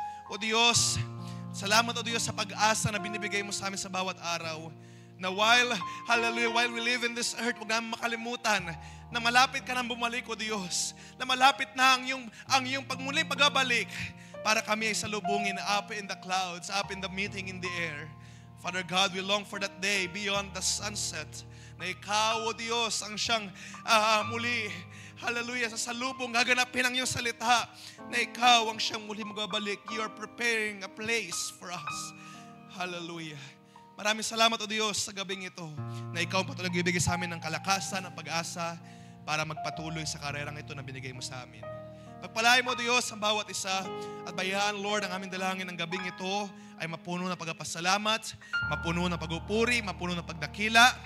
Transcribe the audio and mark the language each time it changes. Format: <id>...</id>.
<tl>O Diyos, salamat o Diyos sa pag-asa na binibigay mo sa amin sa bawat araw, na hallelujah,</tl> <en>while we live in this earth,</en> <tl>huwag namin makalimutan na malapit ka nang bumalik o Diyos, na malapit na ang iyong pagmuling pagbabalik para kami ay salubungin</tl> <en>up in the clouds, up in the meeting in the air.</en> <tl>Father God,</tl> <en>we long for that day beyond the sunset,</en> <tl>na ikaw, o Diyos, ang siyang muli, hallelujah, sa salubong, gaganapin ang iyong salita, na ikaw ang siyang muli magbabalik.</tl> <en>You are preparing a place for us. Hallelujah.</en> <tl>Maraming salamat, o Diyos, sa gabing ito, na ikaw ang patuloy nagbibigay sa amin ng kalakasan, ng pag-asa, para magpatuloy sa karerang ito na binigay mo sa amin. Pagpalain mo, Diyos, ang bawat isa, at bayaan, Lord, ang aming dalangin ng gabing ito ay mapuno ng pagpasalamat, mapuno ng pagupuri, mapuno ng pagdakila.</tl>